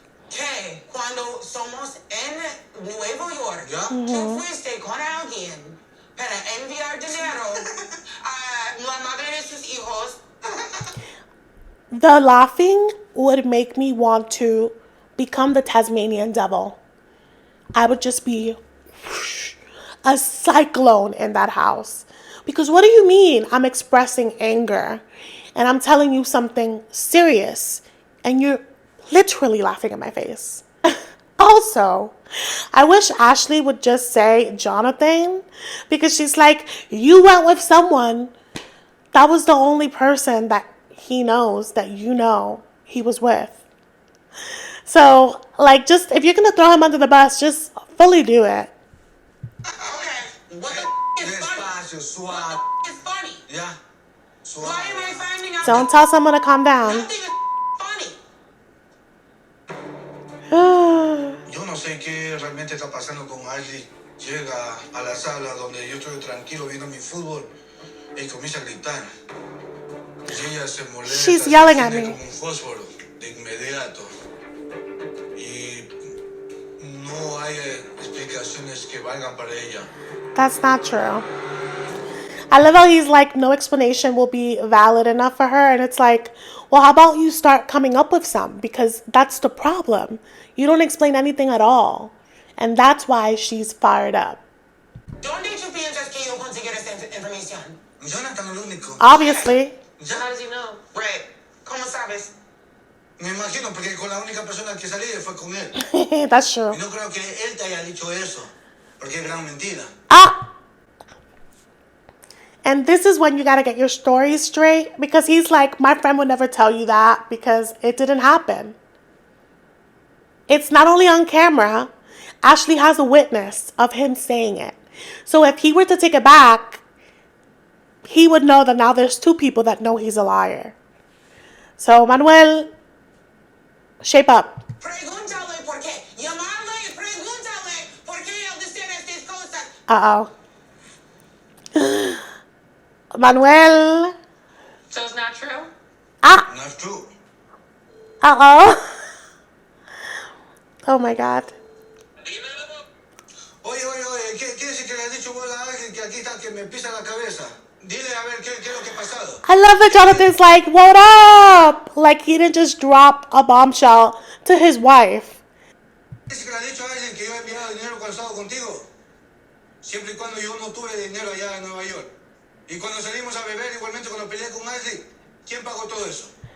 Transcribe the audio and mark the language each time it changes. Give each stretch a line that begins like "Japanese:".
Spanish: que cuando somos en Nueva York, ¿Ya? tú fuiste con alguien para enviar dinero a la madre de sus hijos.
English: The laughing would make me want to become the Tasmanian devil. I would just be a cyclone in that house. Because what do you mean I'm expressing anger and I'm telling you something serious and you're literally laughing in my face? Also, I wish Ashley would just say Jonathan, because she's like, you went with someone that was the only person that he knows that you know he was with. So, like, just if you're gonna throw him under the bus, just fully do it. Okay, what the is funny?
Spanish: Despacio, suave.
English: What is funny?
Spanish: Ya. Suave.
English: Why am I finding out Don't that tell someone to calm down. nothing is funny?
Spanish: Yo no sé qué realmente está pasando con Ashley. llega a la sala donde yo estoy tranquilo viendo mi fútbol y comienza a gritar. Y ella se molesta,
English: She's yelling at
Spanish: se
English: me.
Spanish: como un fósforo de inmediato. Y no hay explicaciones que valgan para ella.
English: That's not true. I love how he's like, no explanation will be valid enough for her. And it's like, well, how about you start coming up with some? Because that's the problem. You don't explain anything at all. And that's why she's fired up.
Spanish: ¿Dónde tú piensas que yo conseguiré esta información? Jonathan es el único.
English: Obviously. How does he know? Right.
Spanish: ¿Cómo sabes? Me imagino, porque con la única persona que salí fue con él.
English: That's true.
Spanish: Y no creo que él te haya dicho eso, porque es gran mentira. Ah!
English: And this is when you gotta get your story straight, because he's like, my friend would never tell you that because it didn't happen. It's not only on camera, Ashley has a witness of him saying it. So if he were to take it back, he would know that now there's two people that know he's a liar. So, Manuel, shape up.
Spanish: Pregúntale por qué. Llamarle y pregúntale por qué él dice estas cosas. Uh-oh. Manuel.
English: So it's not true? Ah. Not true. Uh-oh. Oh my God.
Spanish: Oye, ¿qué es que le has dicho vos a alguien que aquí está, que me pisa la cabeza? Dile a ver qué es lo que ha pasado.
English: I love that Jonathan's like, what up? Like he didn't just drop a bombshell to his wife.
Spanish: ¿Es que le has dicho a alguien que yo he enviado dinero cuando estaba contigo? Siempre y cuando yo no tuve dinero allá en Nueva York. Y cuando salimos a beber, igualmente cuando peleé con Ashley, ¿quién pagó todo eso?